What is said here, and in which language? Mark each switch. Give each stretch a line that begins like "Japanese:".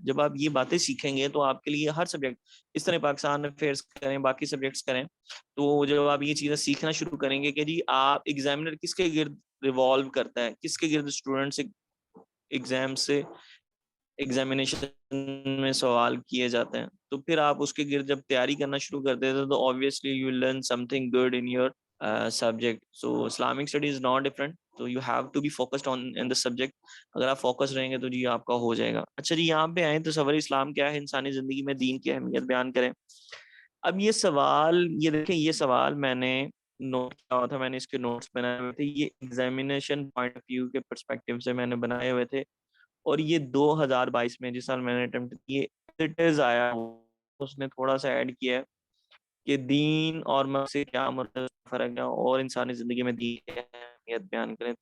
Urdu: جب آپ یہ باتیں سیکھیں گے تو آپ کے لیے ہر سبجیکٹ, اس طرح پاکستان افیئرس کریں, باقی سبجیکٹس کریں, تو جب آپ یہ چیزیں سیکھنا شروع کریں گے کہ جی آپ ایگزامینر کس کے گرد ریوالو کرتا ہے, کس کے گرد اسٹوڈنٹ سے ایگزام سے ایگزامینیشن میں سوال کیے جاتے ہیں, تو پھر آپ اس کے گرد جب تیاری کرنا شروع کر دیتے ہیں تو
English: obviously you will learn something good in your subject. So Islamic study is not different, so you have to be focused on in the subject.
Urdu: اگر آپ فوکس رہیں گے تو جی آپ کا ہو جائے گا. اچھا جی, یہاں پہ آئیں تو تصور اسلام کیا ہے, انسانی زندگی میں دین کی اہمیت بیان کریں. اب یہ سوال, یہ دیکھیں, یہ سوال میں نے نوٹ کیا ہوا تھا, میں نے اس کے نوٹس بنائے ہوئے تھے, یہ ایگزامینیشن پوائنٹ آف ویو کے پرسپیکٹو سے میں نے بنائے ہوئے تھے, اور یہ 2022 میں جس سال میں نے اٹمپٹ کی ایڈیٹرز آیا, اس نے تھوڑا سا ایڈ کیا ہے کہ دین اور مذہب سے کیا فرق ہے, اور انسانی زندگی میں دین کی اہمیت بیان کریں.